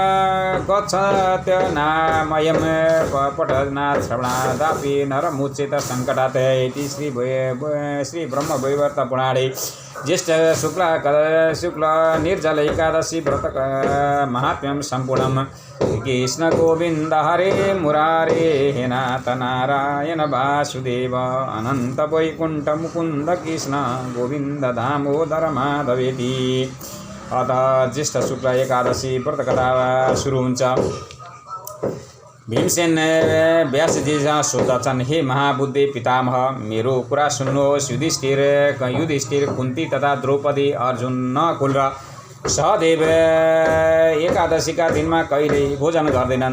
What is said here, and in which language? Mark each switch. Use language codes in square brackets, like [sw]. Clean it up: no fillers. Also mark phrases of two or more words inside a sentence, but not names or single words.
[sa] गच्छत्यनामयं पठनात् श्रवणादापि नरमुच्येत सङ्कटात् इति श्री ब्रह्मवैवर्त पुराणे ज्येष्ठ शुक्ल निर्जल एकादशी व्रत महात्म्यं सम्पूर्णम् कृष्ण गोविंद हरे मुरारे हे नाथ नारायण वासुदेव अनंत वैकुंठ मुकुंद कृष्ण गोविंद दामोदर माधवेति। [ne] अतः ज्येष्ठ शुक्ल एकादशी व्रत कथा सुरु हुन्छ। भीमसेन व्यासजी सोध्दछन्, हे महाबुद्धि पितामह, मेरो कुरा सुन्नुहोस्। युधिष्ठिर, कुन्ती तथा द्रौपदी, अर्जुन, नकुल र सहदेव एकादशीका दिनमा कहिल्यै भोजन गर्दैनन्।